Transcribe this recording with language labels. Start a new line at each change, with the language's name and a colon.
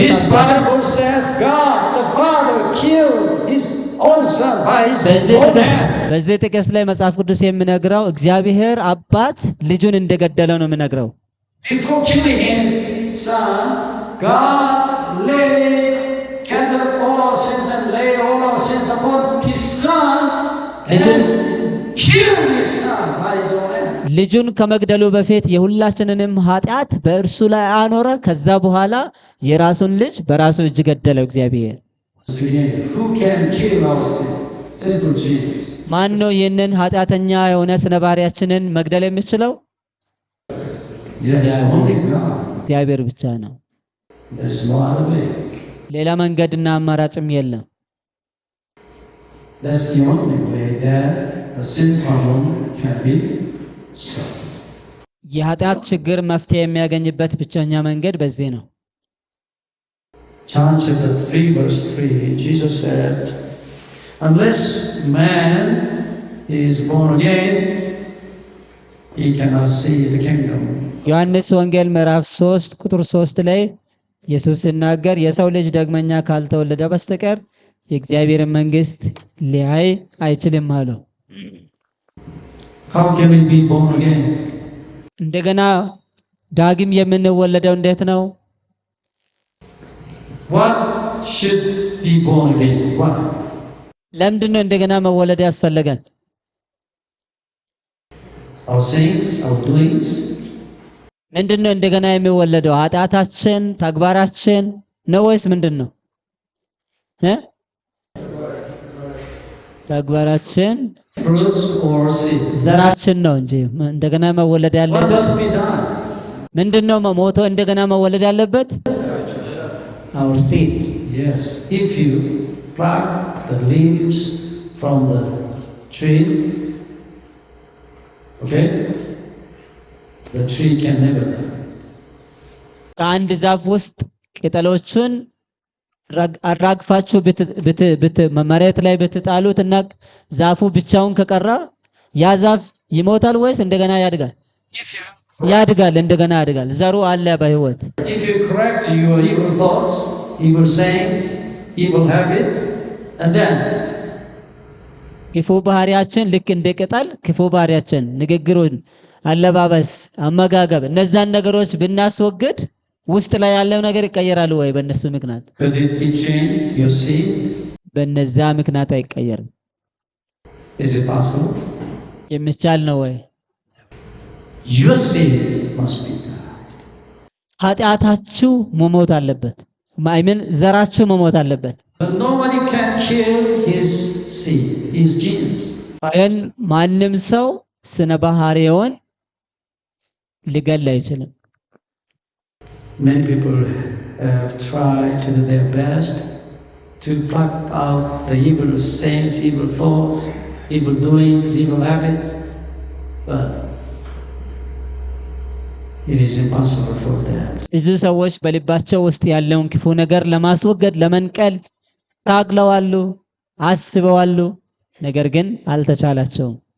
English: This Bible says God the Father killed his own son by his own hand.
Amharic: በዚህ ጥቅስ ላይ መጽሐፍ ቅዱስ የሚነግረው እግዚአብሔር አባት ልጁን እንደገደለ ነው የሚነግረው።
English: Before killing his son, God gathered all our sins and laid all our sins upon his son and killed his son by his own hand.
Amharic: ልጁን ከመግደሉ በፊት የሁላችንንም ኃጢአት በእርሱ ላይ አኖረ። ከዛ በኋላ የራሱን ልጅ በራሱ እጅ ገደለው እግዚአብሔር።
English: Who can kill our sinful Jesus?
Amharic: ማን ነው ይህንን ኃጢአተኛ የሆነ ስነ ባህሪያችንን መግደል የሚችለው?
English: Yes, only God.
Amharic: እግዚአብሔር ብቻ ነው።
English: There's no other way.
Amharic: ሌላ መንገድና አማራጭም የለም።
English: That's the only way that the sin problem can be solved.
Amharic: የኃጢአት ችግር መፍትሄ የሚያገኝበት ብቸኛ መንገድ በዚህ ነው።
English: John chapter 3 verse 3, Jesus said, unless man is born again, he cannot see the kingdom.
Amharic: ዮሐንስ ወንጌል ምዕራፍ 3 ቁጥር 3 ላይ ኢየሱስ ሲናገር የሰው ልጅ ዳግመኛ ካልተወለደ በስተቀር የእግዚአብሔርን መንግስት ሊያይ አይችልም አለው።
English: How can we be born again?
Amharic: እንደገና ዳግም የምንወለደው እንዴት ነው?
English: What should be born again? What?
Amharic: ለምንድን ነው እንደገና መወለድ ያስፈልጋል? Our sins, our doings? ምንድን ነው እንደገና የሚወለደው? ኃጢአታችን፣ ተግባራችን ነው ወይስ ምንድን ነው? ተግባራችን፣
English: Fruits or seeds?
Amharic: ዘራችን ነው እንጂ እንደገና መወለድ
English: What
Amharic: ያለበት
English: must be done?
Amharic: ምንድን ነው? ሞቶ እንደገና መወለድ ያለበት
English: our seed. Yes. If you pluck the leaves from the tree, okay, the tree can never die.
Amharic: ከአንድ ዛፍ ውስጥ ቅጠሎቹን አራግፋችሁ መሬት ላይ ብትጣሉት እና ዛፉ ብቻውን ከቀረ ያ ዛፍ ይሞታል ወይስ እንደገና ያድጋል? ያድጋል፣ እንደገና ያድጋል። ዘሩ አለ በህይወት።
English: If you correct your evil thoughts, evil sayings, evil habits, and then
Amharic: ክፉ ባህሪያችን ልክ እንደ ቅጠል ክፉ ባህሪያችን፣ ንግግሩን፣ አለባበስ፣ አመጋገብ እነዛን ነገሮች ብናስወግድ ውስጥ ላይ ያለው ነገር ይቀየራል ወይ? በእነሱ ምክንያት
English: could it be changed? Your seed?
Amharic: በእነዛ ምክንያት አይቀየርም።
English: Is it possible?
Amharic: የሚቻል ነው ወይ?
English: Your seed must be died.
Amharic: ኃጢአታችሁ መሞት አለበት። ማይምን ዘራችሁ መሞት አለበት።
English: But nobody can kill his seed, his genes.
Amharic: ግን ማንም ሰው ስነ ባህሪውን ሊገል አይችልም።
English: Many people have tried to do their best to pluck out the evil sayings, evil thoughts, evil doings, evil habits, but it is impossible for them.
Amharic: ብዙ ሰዎች በልባቸው ውስጥ ያለውን ክፉ ነገር ለማስወገድ ለመንቀል ታግለዋሉ፣ አስበዋሉ፣ ነገር ግን አልተቻላቸውም።